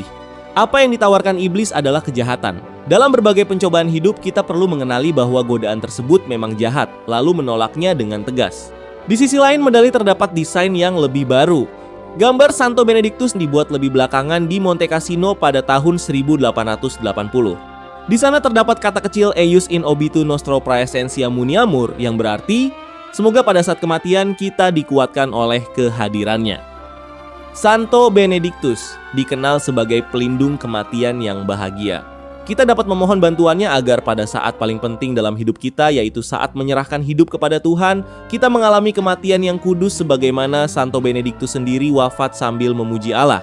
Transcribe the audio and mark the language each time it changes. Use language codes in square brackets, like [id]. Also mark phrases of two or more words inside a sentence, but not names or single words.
[id] Apa yang ditawarkan iblis adalah kejahatan. Dalam berbagai pencobaan hidup, kita perlu mengenali bahwa godaan tersebut memang jahat, lalu menolaknya dengan tegas. Di sisi lain, medali terdapat desain yang lebih baru. Gambar Santo Benedictus dibuat lebih belakangan di Monte Cassino pada tahun 1880. Di sana terdapat kata kecil [la] eius in obitu nostro praesentia muniamur, [id] yang berarti semoga pada saat kematian kita dikuatkan oleh kehadirannya. Santo Benedictus dikenal sebagai pelindung kematian yang bahagia. Kita dapat memohon bantuannya agar pada saat paling penting dalam hidup kita, yaitu saat menyerahkan hidup kepada Tuhan, kita mengalami kematian yang kudus sebagaimana Santo Benedictus sendiri wafat sambil memuji Allah.